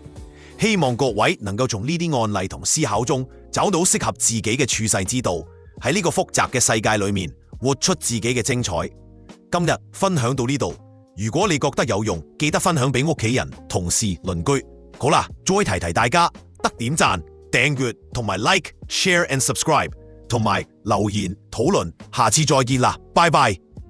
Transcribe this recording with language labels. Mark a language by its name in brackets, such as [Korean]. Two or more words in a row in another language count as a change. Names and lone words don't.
[Cantonese] 希望各位能夠從呢啲案例同思考中找到適合自己嘅處世之道，喺呢個複雜嘅世界裏面活出自己嘅精彩。今日分享到呢度，如果你覺得有用，記得分享俾屋企人、同事、鄰居。好啦，再提提大家，得點讚、訂閱同埋 [English] like、share and subscribe， [Cantonese] 同埋留言討論。下次再見啦，拜拜。